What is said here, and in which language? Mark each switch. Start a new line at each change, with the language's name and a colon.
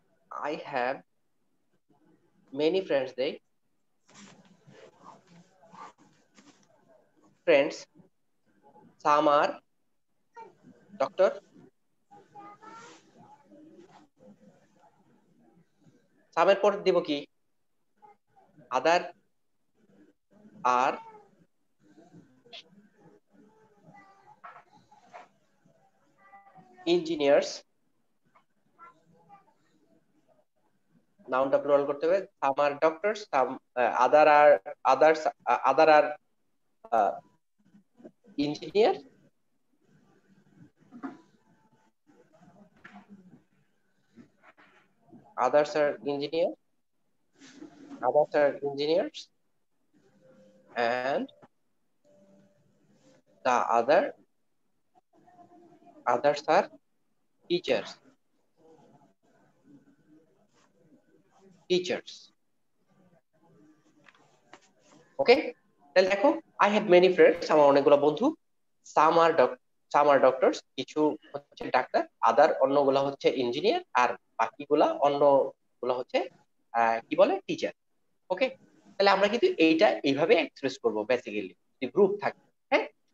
English: I have many friends, they friends, some are doctor, some
Bangla: এর পর দিব কি?
English: other are engineers,
Bangla: নাউনটা প্লুরাল করতে হবে।
English: some are doctors, some other are others, other are engineer, others are engineer, others are engineers, and the others are teachers, okay.
Bangla: তাহলে দেখো,
English: I have many friends,
Bangla: আমার অনেকগুলো বন্ধু,
English: some are doctors,
Bangla: কিছু হচ্ছে ডাক্তার, আদার অন্যগুলা হচ্ছে ইঞ্জিনিয়ার, আর বাকিগুলা অন্যগুলা হচ্ছে কি বলে, টিচার, ওকে। তাহলে আমরা কিন্তু এইভাবে এক্সপ্রেস করব বেসিক্যালি যদি গ্রুপ থাকে, হ্যাঁ।